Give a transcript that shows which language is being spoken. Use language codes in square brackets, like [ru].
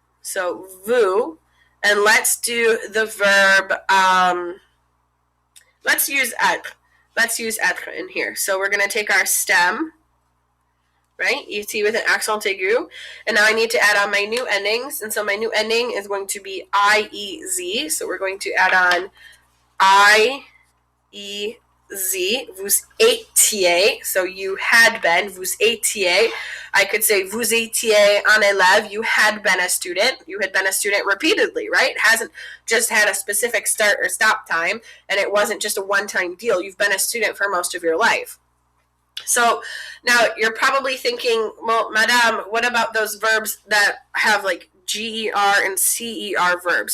[en] So vous, and let's do the verb, let's use être. Let's use être in here. So we're going to take our stem, right, et with an accent aigu, and now I need to add on my new endings, and so my new ending is going to be IEZ, so we're going to add on IEZ. [fr] Vous étiez, [en] so you had been, [fr] vous étiez. [en] I could say, [fr] vous étiez un élève, [en] you had been a student. You had been a student repeatedly, right? It hasn't just had a specific start or stop time, and it wasn't just a one-time deal. You've been a student for most of your life. So now you're probably thinking, well, madame, what about those verbs that have like GER and CER verbs?